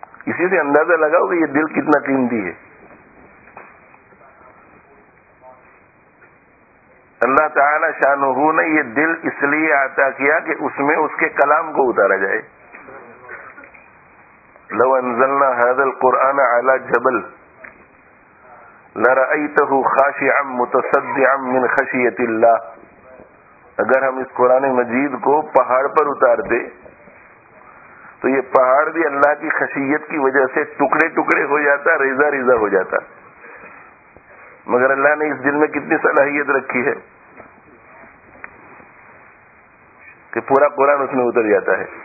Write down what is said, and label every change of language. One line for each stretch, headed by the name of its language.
Urdu: اسی سے اندازہ لگاؤ کہ یہ دل کتنا قیمتی ہے. اللہ تعالی شانہ نے یہ دل اس لیے عطا کیا کہ اس میں اس کے کلام کو اتارا جائے.
Arabic: لو انزلنا هذا القرآن على جبل لرأيته خاشعا متصدعا من خشية الله.
Urdu: اگر ہم اس قرآن مجید کو پہاڑ پر اتار دے تو یہ پہاڑ بھی اللہ کی خشیت کی وجہ سے ٹکڑے ٹکڑے ہو جاتا، ریزہ ریزہ ہو جاتا. مگر اللہ نے اس دل میں کتنی صلاحیت رکھی ہے کہ پورا قرآن اس میں اتر جاتا ہے.